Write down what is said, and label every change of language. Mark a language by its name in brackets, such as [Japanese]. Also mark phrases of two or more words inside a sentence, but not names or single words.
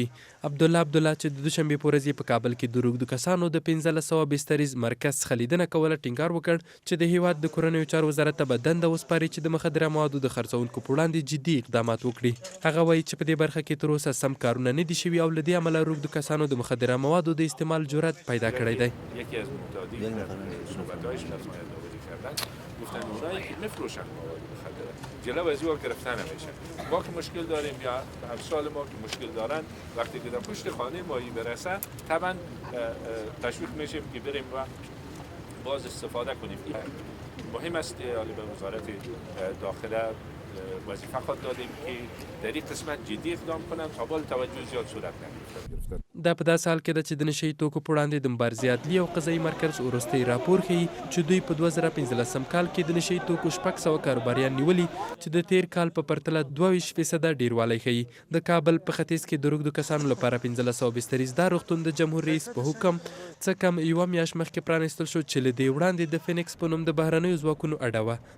[Pashto] عبدالله چې د دوشنبې په ورځ په کابل کې د روږدو کسانو د 1500 بستریز مرکز څخه لیدنه کوله ټینګار وکړ چې د هیواد د کورنیو چارو وزارت ته به دنده وسپاري چې د مخدره موادو د خرڅونکو په وړاندې جدي اقدامات وکړي. هغه وایي چې په دې برخه کې تر اوسه سم کارونه نه دي شوي او له دې امله روږدو کسانو د مخدره موادو د استعمال جرأت پیدا کړی دی. [Persian] گفتن اونایی که میفروشن مواد مخدره جلو از او گرفتن نمیشن. ما که مشکل داریم یا همسال ما که مشکل دارن وقتی که در پشت خانه مایی برسن طبعا تشویق میشیم که بریم و باز استفاده کنیم. مهم است به وزارت داخله وظیفه خود دادیم که در این قسمت جدی اقدام کنند تا بال توجه زیاد صورت نگیرد. [Pashto] دا په داسې حال کې ده چې د نشهیي توکو په وړاندې د مبارزې عدلي او قضایي مرکز وروستی راپور ښیي چې دوی په 2015 کال کې د نشهیي توکو 600 کاروباریان نیولي چې د تیر کال په پرتله 22% ډیروالی ښیي. د کابل په ختیځ کې د روږدو کسانو لپاره 1500 بستریز دا روغتون د جمهور رئیس په حکم څه کم یوه میاشت مخکې پرانیستل شو چې له دې وړاندې د فینکس په نوم د بهرنیو ځواکونو اډه وه.